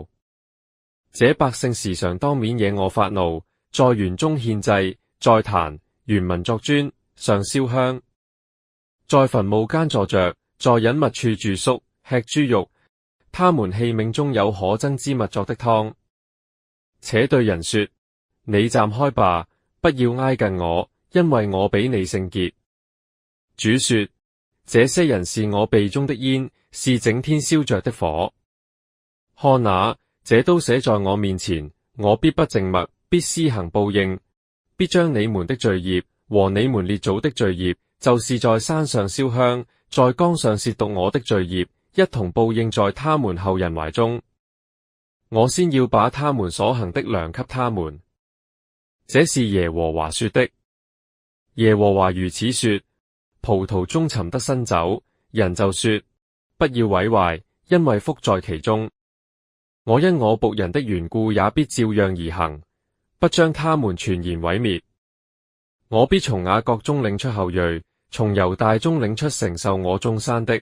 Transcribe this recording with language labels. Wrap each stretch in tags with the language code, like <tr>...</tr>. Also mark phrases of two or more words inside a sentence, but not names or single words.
<zh>這百姓時常當面惹我發怒，在園中獻祭，在壇原民作磚上燒香，在墳墓間坐着，在隱密處住宿，吃豬肉。他們器皿中有可憎之物作的湯，且對人說：你站開吧，不要挨近我，因為我比你聖潔。主說： 這些人是我鼻中的煙，是整天燒着的火。看哪，這都寫在我面前，我必不靜默，必施行報應，必將你們的罪孽和你們列祖的罪孽，就是在山上燒香，在岡上褻瀆我的罪孽，一同報應在他們後人懷中。我先要把他們所行的量給他們。這是耶和華說的。耶和華如此說：葡萄中尋得新酒，人就說：不要毀壞，因為福在其中。我因我僕人的緣故，也必照樣而行，不將他們全然毀滅。我必從雅各中領出後裔，從猶大中領出承受我眾山的。</zh>